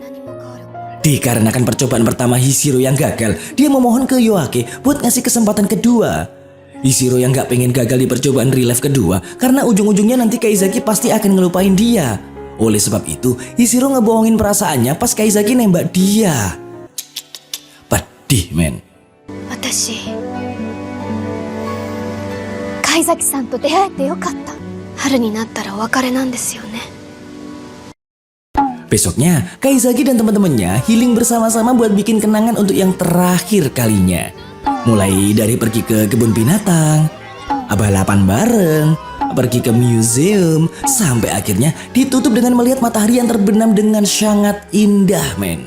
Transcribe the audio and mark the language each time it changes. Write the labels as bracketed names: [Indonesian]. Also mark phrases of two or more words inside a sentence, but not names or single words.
[Indonesian] Dikarenakan percobaan pertama Ishiro yang gagal, dia memohon ke Yoake buat ngasih kesempatan kedua. Ishiro yang gak pengen gagal di percobaan real life kedua karena ujung-ujungnya nanti Kaizaki pasti akan ngelupain dia. Oleh sebab itu, Ishiro ngebohongin perasaannya pas Kaizaki nembak dia. Pedih men. [Japanese] 私貝崎さんと出会えてよかった。春になったらお別れなんですよね。 [Indonesian] Besoknya, Kaizaki dan teman-temannya healing bersama-sama buat bikin kenangan untuk yang terakhir kalinya. Mulai dari pergi ke kebun binatang, balapan bareng, pergi ke museum, sampai akhirnya ditutup dengan melihat matahari yang terbenam dengan sangat indah men.